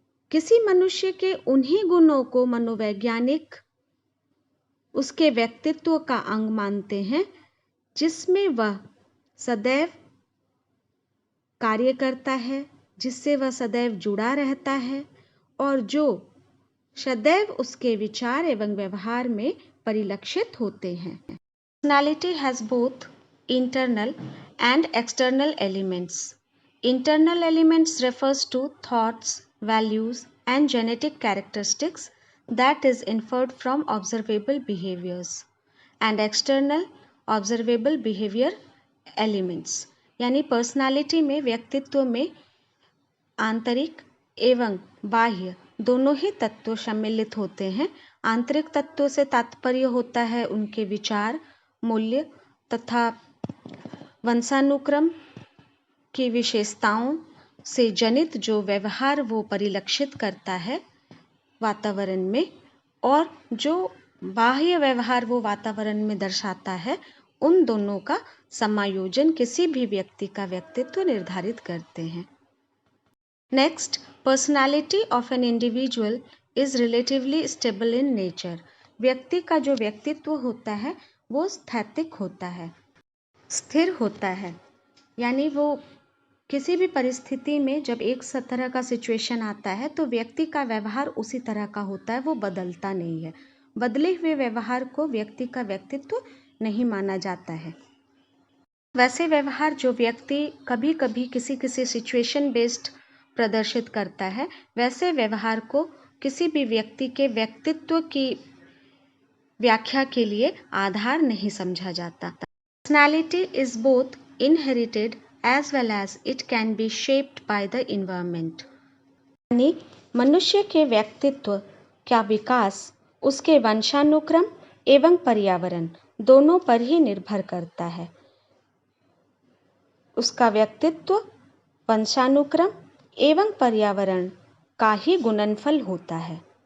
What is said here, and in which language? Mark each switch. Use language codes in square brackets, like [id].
[hi] किसी मनुष्य के उन्हीं गुणों को मनोवैज्ञानिक उसके व्यक्तित्व का अंग मानते हैं जिसमें वह सदैव कार्य करता है, जिससे वह सदैव जुड़ा रहता है और जो सदैव उसके विचार एवं व्यवहार में परिलक्षित होते हैं। [en] Personality has both internal and external elements. Internal elements refers to thoughts, values and genetic characteristics that is inferred from observable behaviors and external observable behavior elements. [hi] यानी पर्सनालिटी में व्यक्तित्व में आंतरिक एवं बाह्य दोनों ही तत्व सम्मिलित होते हैं। आंतरिक तत्वों से तात्पर्य होता है उनके विचार, मूल्य तथा वंशानुक्रम की विशेषताओं से जनित जो व्यवहार वो परिलक्षित करता है वातावरण में, और जो बाह्य व्यवहार वो वातावरण में दर्शाता है, उन दोनों का समायोजन किसी भी व्यक्ति का व्यक्तित्व निर्धारित करते हैं। [en] Next, personality of an individual is relatively stable in nature. [hi] व्यक्ति का जो व्यक्तित्व होता है वो स्थैतिक होता है, स्थिर होता है, यानी वो किसी भी परिस्थिति में जब एक तरह का सिचुएशन आता है तो व्यक्ति का व्यवहार उसी तरह का होता है, वो बदलता नहीं है। बदले हुए व्यवहार को व्यक्ति का व्यक्तित्व नहीं माना जाता है। वैसे व्यवहार जो व्यक्ति कभी कभी किसी सिचुएशन बेस्ड प्रदर्शित करता है, वैसे व्यवहार को किसी भी व्यक्ति के व्यक्तित्व की व्याख्या के लिए आधार नहीं समझा जाता। [en] Personality is both inherited as well as it can be shaped by the environment. [hi] यानी मनुष्य के व्यक्तित्व का विकास उसके वंशानुक्रम एवं पर्यावरण दोनों पर ही निर्भर करता है। उसका व्यक्तित्व वंशानुक्रम एवं पर्यावरण का ही गुणनफल होता है।